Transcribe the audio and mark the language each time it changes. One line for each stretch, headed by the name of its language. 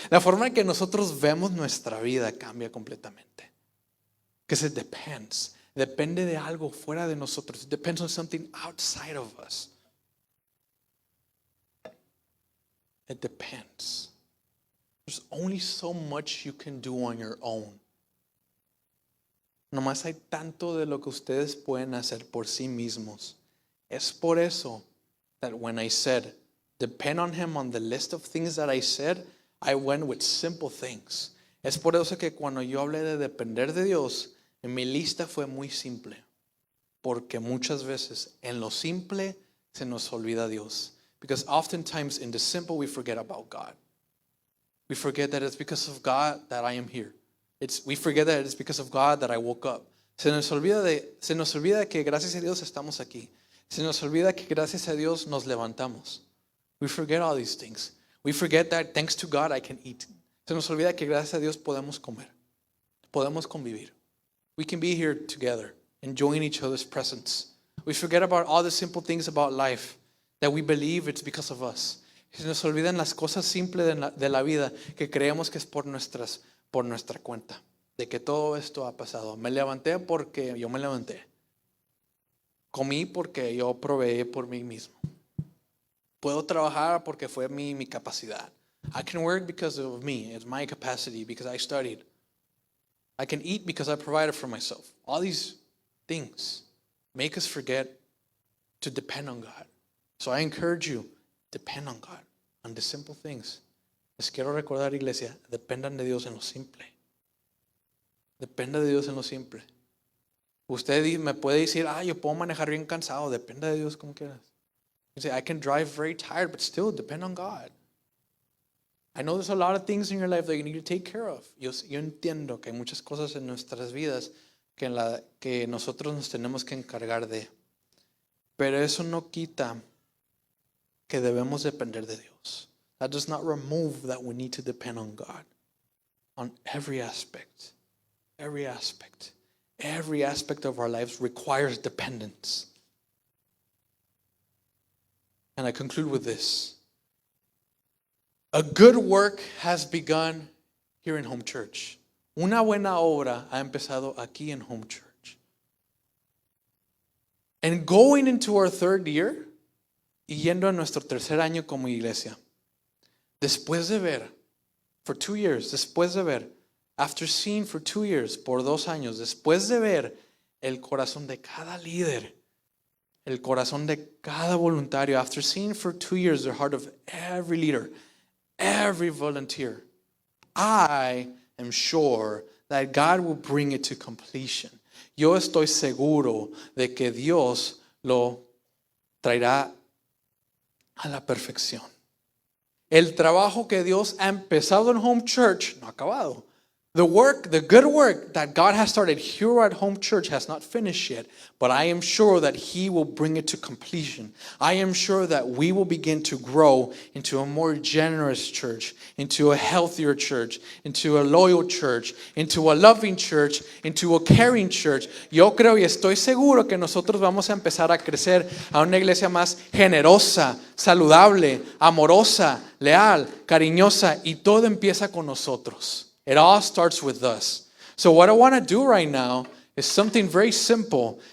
Spanish: La forma en que nosotros vemos nuestra vida cambia completamente.
English: Because it depends.
Spanish: Depende de algo fuera de nosotros.
English: It depends on something outside of us. It depends. There's only so much you can do on your own.
Spanish: Nomás hay tanto de lo que ustedes pueden hacer por sí mismos. Es por eso
English: that when I said, depend on Him on the list of things that I said, I went with simple things.
Spanish: Es por eso que cuando yo hablé de depender de Dios, en mi lista fue muy simple. Porque muchas veces en lo simple se nos olvida Dios.
English: Because oftentimes in the simple we forget about God. We forget that it's because of God that I am here. We forget that it's because of God that I woke up.
Spanish: Se nos olvida que gracias a Dios estamos aquí. Se nos olvida que gracias a Dios nos levantamos.
English: We forget all these things. We forget that thanks to God I can eat.
Spanish: Se nos olvida que gracias a Dios podemos comer. Podemos convivir.
English: We can be here together, enjoying each other's presence. We forget about all the simple things about life that we believe it's because of us.
Spanish: Se nos olvidan las cosas simples de la vida que creemos que es por nuestra cuenta. De que todo esto ha pasado. Me levanté porque yo me levanté. Comí porque yo proveí por mí mismo. Puedo trabajar porque fue mi capacidad.
English: I can work because of me. It's my capacity because I studied. I can eat because I provided for myself. All these things make us forget to depend on God. So I encourage you, depend on God, on the simple things.
Spanish: Les quiero recordar, iglesia, dependan de Dios en lo simple. Dependa de Dios en lo simple. Usted me puede decir, yo puedo manejar bien cansado. Dependa de Dios como quieras.
English: You say, I can drive very tired, but still depend on God. I know there's a lot of things in your life that you need to take care of.
Spanish: Yo entiendo que hay muchas cosas en nuestras vidas que nosotros nos tenemos que encargar de. Pero eso no quita que debemos depender de Dios.
English: That does not remove that we need to depend on God. On every aspect. Every aspect. Every aspect of our lives requires dependence. And I conclude with this. A good work has begun here in Home Church.
Spanish: Una buena obra ha empezado aquí en Home Church.
English: And going into our third year,
Spanish: y yendo a nuestro tercer año como iglesia, después de ver,
English: for 2 years,
Spanish: después de ver,
English: after seeing for 2 years,
Spanish: por 2 años, después de ver el corazón de cada líder, el corazón de cada voluntario,
English: after seeing for 2 years the heart of every leader, every volunteer, I am sure that God will bring it to completion.
Spanish: Yo estoy seguro de que Dios lo traerá a la perfección. El trabajo que Dios ha empezado en Home Church no ha acabado.
English: The good work that God has started here at Home Church has not finished yet, but I am sure that He will bring it to completion. I am sure that we will begin to grow into a more generous church, into a healthier church, into a loyal church, into a loving church, into a caring church.
Spanish: Yo creo y estoy seguro que nosotros vamos a empezar a crecer a una iglesia más generosa, saludable, amorosa, leal, cariñosa, y todo empieza con nosotros.
English: It all starts with us. So what I want to do right now is something very simple.